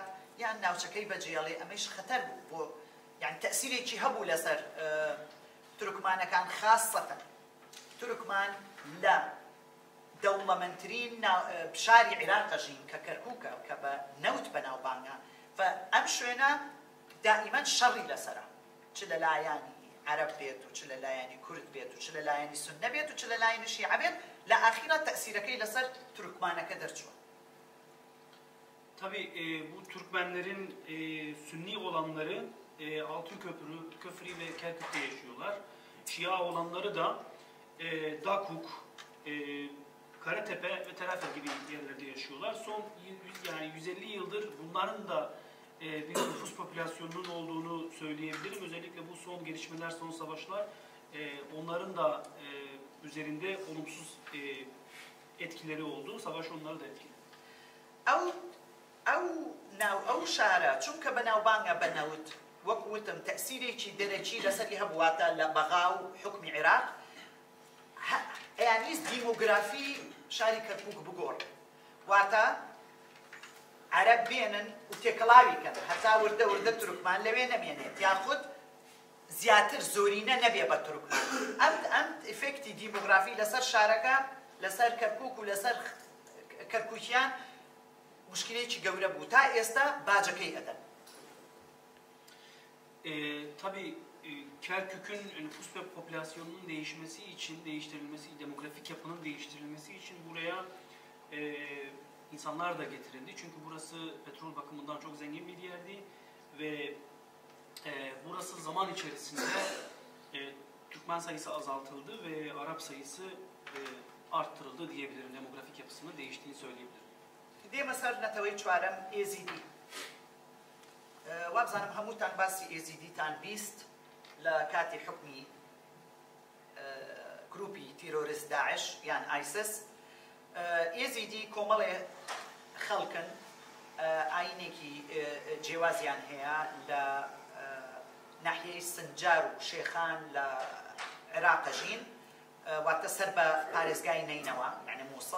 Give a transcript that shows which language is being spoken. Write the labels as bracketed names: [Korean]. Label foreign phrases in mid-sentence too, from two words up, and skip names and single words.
[Central Kurdish] یان ناوچەکەی بەجێڵێ ئەمەش خەتەر بوو بۆ یعنی تەئسیرێکی هەبوو لەسەر تورکمانەکان خاصەتەن تورکمان لە دەوڵەمەندترین شاری عێراق ئەژین کە کەرکووکە کە بە نەوت بەناوبانگە ئەم شوێنە دائیمەن شەڕی لەسەرە چ لە لایانی عرب بێت و چ لە لایانی کورد بێت و چ لە لایانی سونە بێت و چ لە لایانی شیعە بێت لە ئاخیرە تەئسیرەکەی لەسەر تورکمانەکە دەرچووە. [Turkish] Tabii bu Türkmenlerin Sünni olanları Altınköprü ve Kerkük'te yaşıyorlar. Şia olanları da Dakuk, Karatepe ve Telafer gibi yerlerde yaşıyorlar. Son yani 150 yıldır bunların da bir nüfus popülasyonunun olduğunu söyleyebilirim. Özellikle bu son gelişmeler, son savaşlar onların da üzerinde olumsuz etkileri oldu. Savaş onları da etkiledi. [Central Kurdish] ئەو شارە چونکە بەناوبانگە بەنەوت وەک وتم تەئسیرێکی دەرەکی لەسەری هەبواتە لە بەغا و حکمی عێراق ئەیانیست دیمۆگرافی شاری کەرکووک بگۆڕ واتە عەرەب بێنن و تێکەڵاویکەن هەتا وردە تورکمان لەوێ نەمێنێت یاخود زیاتر زۆرینە نەبێ بە تورکمان ئەم ئیفێکتی دیمۆگرافی لەسەر شارەکە لەسەر کەرکووک و لەسەر کەرکووکیان مشکلێکی گەورە بوو تا ئێستا باجەکەی ئەدەن. [Turkish] Tabii Kerkük'ün nüfus ve popülasyonunun değiştirilmesi, demografik yapının değiştirilmesi için buraya insanlar da getirildi. Çünkü burası petrol bakımından çok zengin bir yerdi ve burası zaman içerisinde Türkmen sayısı azaltıldı ve Arap sayısı arttırıldı diyebilirim. Demografik yapısının değiştiğini söyleyebilirim. [Central Kurdish] دێمە سەر نەتەوەی چوارەم ئێزیدی وابزانم هەمووتان باسی ئێزیدیتان بیست لە کاتی حکمی گروپی تیرۆریست داعش یان ئایسس. ئێزیدی کۆمەڵێ خەڵکن ئاینێکی جیاوازیان هەیە لە ناحیەی سنجار و شێخان لە عێراقە ژین، واتە سەر بە پارێزگای نینەوە یعنی مووسڵ.